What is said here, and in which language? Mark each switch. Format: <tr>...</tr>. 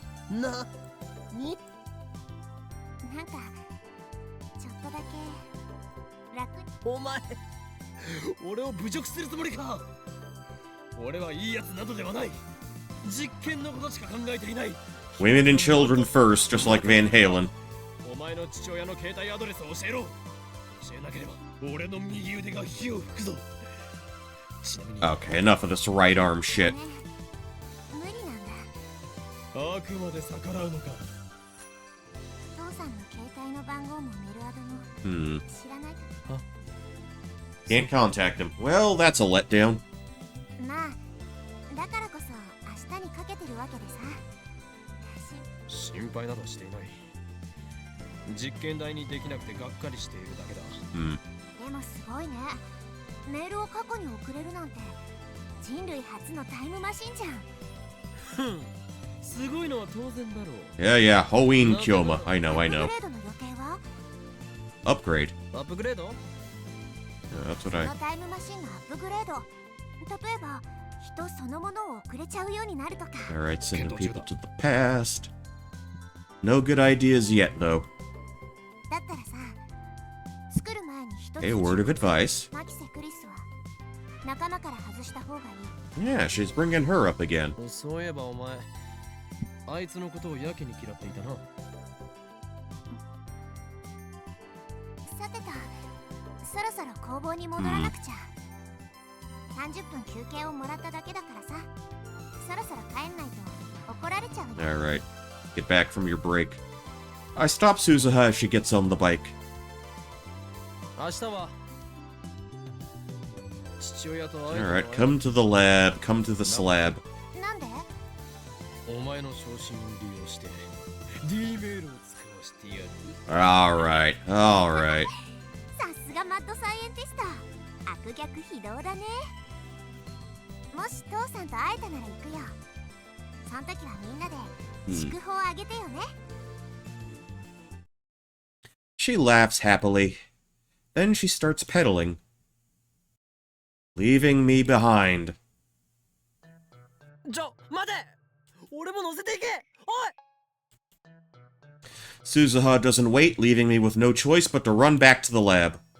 <ja>なに？なんかちょっとだけ楽に。お前、俺を侮辱するつもりか。俺はいいやつなどではない。実験のことしか考えていない。</ja> <en>Women and children first, just like Van Halen.</en> <ja>お前の父親の携帯アドレスを教えろ。教えなければ俺の右腕が火を吹くぞ。ちなみに</ja> <en>Okay, enough of this right arm shit.</en> <ja>ね、無理なんだ。あくまで逆らうのか。父さんの携帯の番号もメルアドも Hmm. 知らない。</ja> <en>Can't contact him. Well, that's a letdown.</en> <ja>まあ、だからこそ明日にかけてるわけでさ。心配などしていない。実験台にできなくてがっかりしているだけだ。 Hmm. でもすごいね。メールを過去に送れるなんて人類初のタイムマシンじゃん。ふん、すごいのは当然だろう。</ja> <en>Yeah, yeah. Hoin Kyoma. I know, I</en> <ja>アッ</ja> <en>know.</en> <ja>プグレードの予定は？</ja> <en>Upgrade.</en> <ja>アップグレード？</ja> <en>Yeah, that's what</en> <ja>こ</ja> <en>I...</en> <ja>のタイムマシンのアップグレード。例えば、人そのものを送れちゃうようになるとか。</ja> <en>Alright, sending people to the past. No good ideas yet, though.</en> <ja>だったらさ、作る前に一つ</ja> <en>Hey, word of advice.</en> <ja>マキセ・クリスは仲間から外した方がいい。</ja> <en>Yeah, she's bringing her up again.</en> <ja>そういえばお前、あいつのことをやけに嫌っていたな。さてと、そろそろ工房に戻らなくちゃ。30分休憩をもらっただけだからさ、そろそろ帰んないと怒られちゃうよ。</ja> <en>Alright, get back from your break. I stop Suzuha as she gets on the bike.</en> <ja>明日は父親と会え</ja> <en>Alright, come to the lab, come to the slab.</en> <ja>なんで？お前の昇進を利用して D メールを使わせてやる。</ja> <en>Alright, alright.</en> <ja>さすがマッドサイエンティスト。悪逆非道だね。もし父さんと会えたなら行くよ。その時はみんなで祝福をあげてよね。</ja> <en>She laughs happily. Then she starts pedaling, leaving me behind.</en> <ja>待て、俺も乗せていけ。おい。</ja> <en>Suzuha doesn't wait, leaving me with no choice but to run back to the lab.</en>